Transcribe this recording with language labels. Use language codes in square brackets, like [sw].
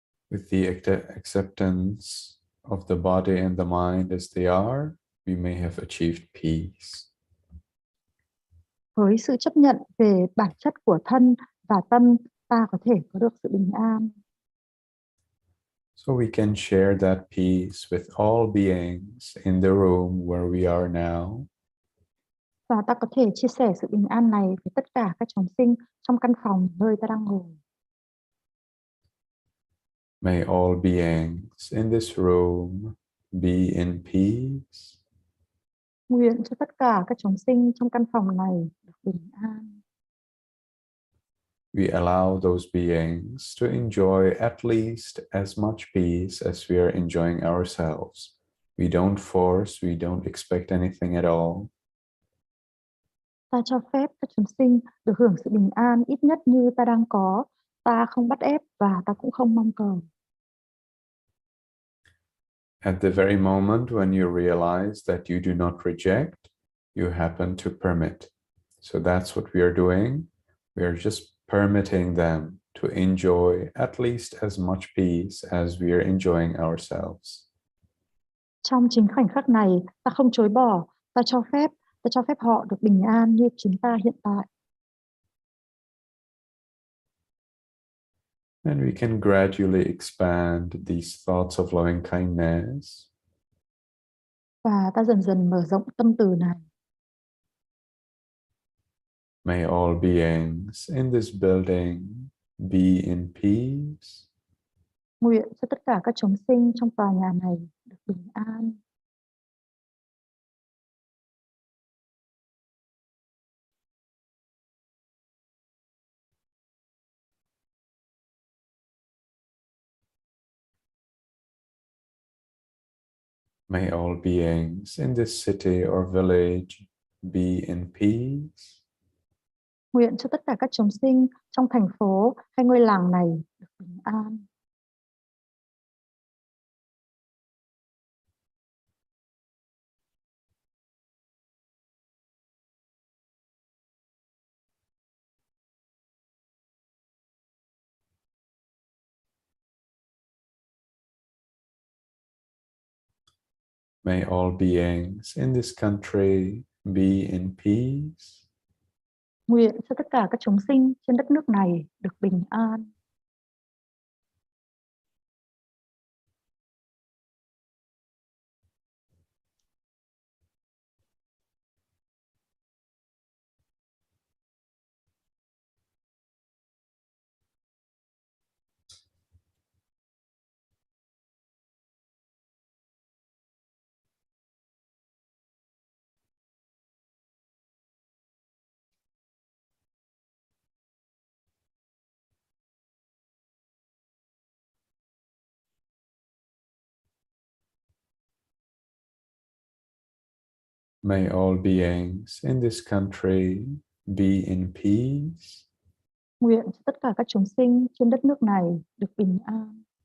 [en] With the acceptance of the body and the mind as they are, we may have achieved peace. [vi] Với sự chấp nhận về bản chất của thân và tâm, ta có thể có được sự bình an. [en] So we can share that peace with all beings in the room where we are now. [vi] Và ta có thể chia sẻ sự bình an này với tất cả các chúng sinh trong căn phòng nơi ta đang ngồi. [en] May all beings in this room be in peace. [vi] Nguyện cho tất cả các chúng sinh trong căn phòng này được bình an. [en] We allow those beings to enjoy at least as much peace as we are enjoying ourselves. We don't force, we don't expect anything at all. [vi] Ta cho phép các chúng sinh được hưởng sự bình an ít nhất như ta đang có. Ta không bắt ép và ta cũng không mong cầu. [en] At the very moment when you realize that you do not reject, you happen to permit. So that's what we are doing. We are just permitting them to enjoy at least as much peace as we are enjoying ourselves. [vi] Trong chính khoảnh khắc này, ta không chối bỏ, ta cho phép họ được bình an như chúng ta hiện tại. [en] And we can gradually expand these thoughts of loving kindness. [vi] Và ta dần dần mở rộng tâm từ này. [en] May all beings in this building be in peace. [vi] Nguyện cho tất cả các chúng sinh trong tòa nhà này được bình an. [en] May all beings in this city or village be in peace. [vi] Nguyện cho tất cả các chúng sinh trong thành phố hay ngôi làng này được bình an. [en] May all beings in this country be in peace. [vi] Nguyện cho tất cả các chúng sinh trên đất nước này được bình an. [en] May all beings in this country be in peace. [vi] Nguyện cho tất cả các chúng sinh trên đất nước này được bình an.